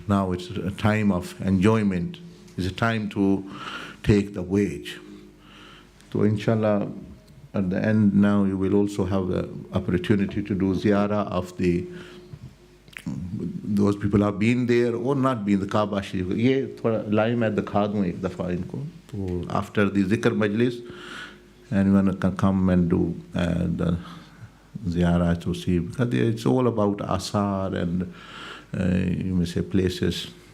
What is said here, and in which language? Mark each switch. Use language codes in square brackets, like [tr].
[en] Now it's a time of enjoyment. It's a time to take the wage. So inshallah, at the end now you will also have the opportunity to do ziyarah of those people have been there or not been the Kaaba Sharif. [hi] ये थोड़ा line में दिखा दूँ एक दफ़ा इनको. [en] So after the zikr majlis, anyone can come and do the ziyarah to see, because it's all about asar and you may say places.